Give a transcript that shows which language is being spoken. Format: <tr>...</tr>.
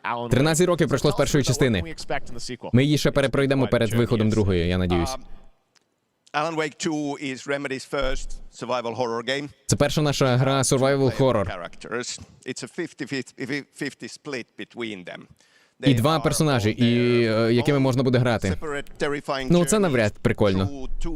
<uk>13 років пройшло з першої частини. Ми її ще перепройдемо перед виходом другої, я надіюсь.</uk> <en>Alan Wake 2 is Remedy's first survival horror game.</en> <uk>Це перша наша гра survival horror.</uk> <en>It's a 50-50 split between them.</en> <uk>І два персонажі, якими можна буде грати. Ну, це навряд прикольно.</uk>